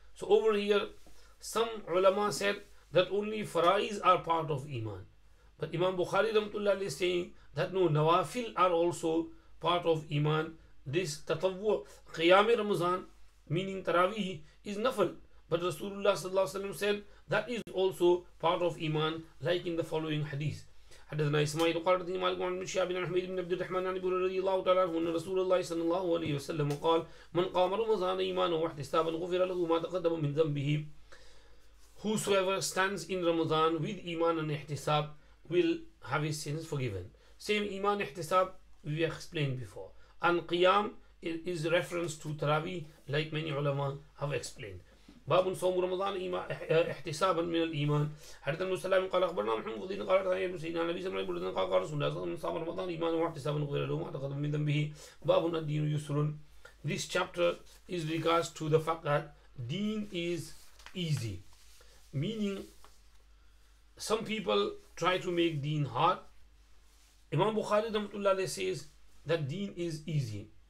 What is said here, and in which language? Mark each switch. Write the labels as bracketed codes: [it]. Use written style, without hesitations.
[en] So over here, some ulama said that only faraiz are part of iman, but Imam Bukhari rahmatullahi is saying that no, nawafil are also part of iman. This tatawwu qiyam Ramazan, meaning tarawih, is nafil, but Rasulullah sallallahu alaihi wasallam said that is also part of iman, like in the following hadith. [ar] حدثنا إسماعيل قال حدثني مالك عن شهاب بن حميد بن عبد الرحمن عن أبي هريرة رضي الله تعالى عنه أن رسول الله صلى الله عليه وسلم قال من قام رمضان إيمانا واحتسابا غفر له ما تقدم من ذنبه. [en] Whosoever stands in Ramadan with iman and ihtisab will have his sins forgiven. Same iman ihtisab we explained before, and qiyam is reference to tarawih, like many ulama have explained. [ar] باب صوم رمضان احتسابا من الايمان. حدثنا السلام قال اخبرنا محمد بن قال قال سيدنا النبي صلى الله عليه وسلم قال رسول الله صلى الله عليه وسلم صام رمضان ايمانا واحتسابا غفر له ما تقدم من ذنبه. باب الدين يسر. [en] This chapter is regards to the fact that deen is easy, meaning some people try to make deen hard. Imam Bukhari rahmatullah says that deen is easy.